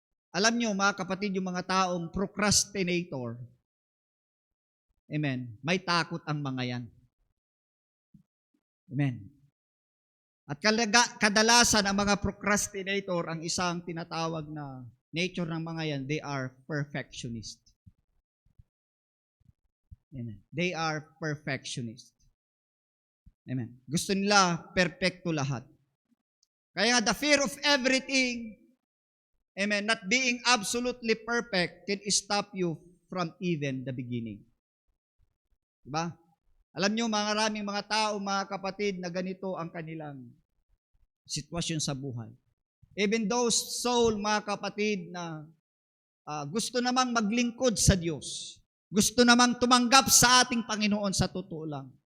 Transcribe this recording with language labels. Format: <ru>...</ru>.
<tl>Alam nyo, mga kapatid, yung mga taong procrastinator, amen, may takot ang mga yan. Amen. At kadalasan ang mga procrastinator, ang isang tinatawag na nature ng mga yan,</tl> <en>they are perfectionist. Amen. They are perfectionist. Amen.</en> <tl>Gusto nila perfecto lahat. Kaya</tl> <en>the fear of everything, amen, not being absolutely perfect can stop you from even the beginning.</en> <tl>Diba? Alam nyo, maraming mga tao, mga kapatid, na ganito ang kanilang sitwasyon sa buhay.</tl> <en>Even those soul,</en> <tl>mga kapatid, na gusto namang maglingkod sa Diyos. Gusto namang tumanggap sa ating Panginoon sa totoo lang.</tl>